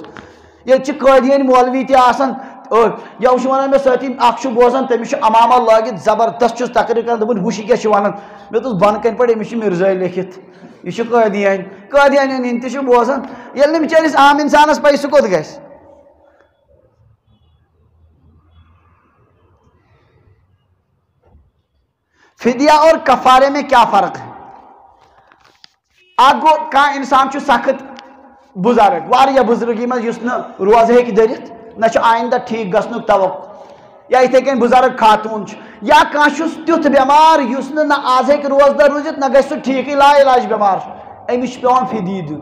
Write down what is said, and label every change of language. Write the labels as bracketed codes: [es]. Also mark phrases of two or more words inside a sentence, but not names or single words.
[ks] ییٚتہِ چھِ قٲدیٲنۍ مولوی تہِ آسان یو چھُ ونان مےٚ سٲتھی اکھ چھُ بوزان تٔمِس چھُ امامہ لٲگِتھ زبردست چھُس تقریر کران دوٚپُن ہُہ کیٛاہ چھُ ونان مےٚ دوٚپُس بۄنہٕ کَنہِ پٮ۪ٹھ أمِس چھُ مرزٲے لیکھِتھ یہ چھُ قٲدیانٮ۪ن ہِنٛدۍ تہِ چھُ بوزان. ییٚلہِ نہٕ بِچٲرِس عام انسانس پے سُہ کوٚت گژھِ. [ur] فدیہ اور کفارے میں کیا فرق ہے؟ [ks] اکھ گوٚو کانٛہہ انسان چھُ سخت بُزرگ واریاہ بُزرگی منٛز یُس نہٕ روزٕ ہیٚکہِ دٔرِتھ نہ چھُ آیندہ ٹھیٖک گژھنُک توقع یا یِتھے کٔنۍ بُزرگ خاتوٗن چھُ یا کانٛہہ چھُس تیُتھ بٮ۪مار یُس نہٕ نہ آز ہیٚکہِ روزدار روٗزِتھ نہ گژھِ سُہ ٹھیٖکٕے لا علاج بٮ۪مار چھُ أمِس چھُ پٮ۪وان فدیہ دیُن.